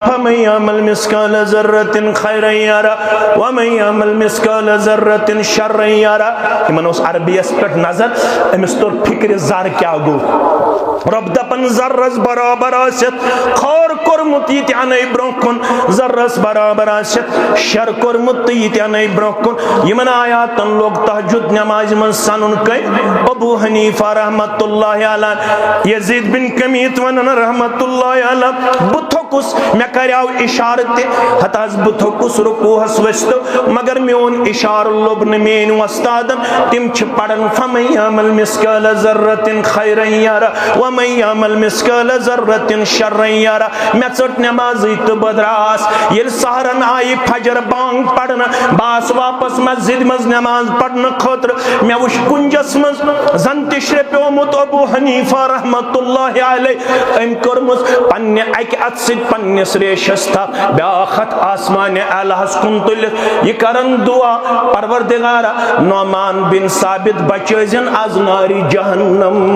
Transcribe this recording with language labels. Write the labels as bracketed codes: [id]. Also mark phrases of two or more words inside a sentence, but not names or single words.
[ar] فمن يعمل مثقال ذرة خيرا يرى ومن يعمل مثقال ذرة شرا يرى. [ks] یمن اوس عربیس پٮ۪ٹھ نظر أمس توٚر فکر زر کیٛاہ گوٚو. رب دپن ذرس برابر آسِتھ خور کوٚرمُت یہِ تہِ اَنَے برٛونٛہہ کُن ذرس برابر آسِتھ شر کوٚرمُت تہٕ یہِ تہِ اَنَے برٛونٛہہ کُن. یمن آیاتن لوگ تہجد نمازِ منٛز سنُن کٔنۍ. ابو حنیفہ [ar] رحمت اللہ علیہ [ks] یزید بن کمیت ونن [ar] رحمت اللہ علیہ [ks] بہٕ تھوٚکُس مےٚ کریاو اشارہ تہِ ہتاز بہٕ تھوٚکُس رکوٗہس ؤسِتھ مگر میون اشارٕ لوٚب نہٕ میٲنۍ وۄستادن. تِم چھِ پران [ar] فمن یعمل مثقال ذرة خیرا یرى ومن یعمل مثقال ذرة شرا یرى. [ks] مےٚ ژٔٹ نمازٕے تہٕ بہٕ دراس. ییٚلہِ سحرن آیہِ فجر بانگ پرنہٕ بہٕ آس واپس مسجد منٛز نماز پرنہٕ خٲطرٕ. مےٚ وُچھ کُنجس منٛز زن تہِ شرٛپیومُت ابو حنیفہ [ar] رحمت اللہ علیہ [ks] أمۍ کٔرمٕژ پننہِ اکہِ اتھٕ سۭتۍ پننِس ریشس تھپھ بیاکھ ہتھ آسمانِ اعلیٰہس کُن تُلِتھ یہِ کرن دعا پروردگارا نعمان بن ثابت بچٲزِن [fa] از نارِ جہنم.